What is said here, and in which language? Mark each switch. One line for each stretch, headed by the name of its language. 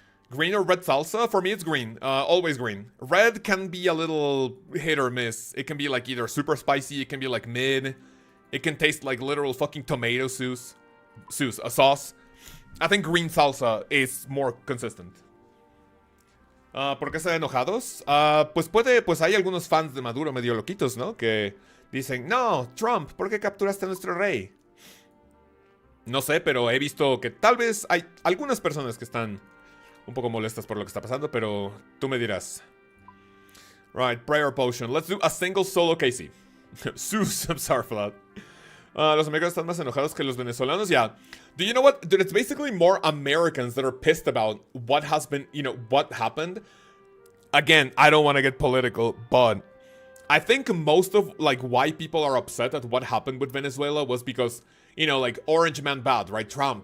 English: Green or red salsa? For me, it's green. Always green. Red can be a little hit or miss. It can be like either super spicy, it can be like mid. It can taste like literal fucking tomato sauce. I think green salsa is more consistent.
Spanish: ¿Por qué están enojados? Pues hay algunos fans de Maduro medio loquitos, ¿no? Que dicen, no, Trump, ¿por qué capturaste a nuestro rey? No sé, pero he visto que tal vez hay algunas personas que están un poco molestas por lo que está pasando, pero tú me dirás.
English: Right, prayer potion. Let's do a single solo KC. Sus, I'm sorry for that.
Spanish: Los americanos están más enojados que los venezolanos.
English: Yeah. Do you know what? Dude, it's basically more Americans that are pissed about what has been, what happened. Again, I don't want to get political, but I think most of, like, why people are upset at what happened with Venezuela was because, like, Orange Man bad, right? Trump.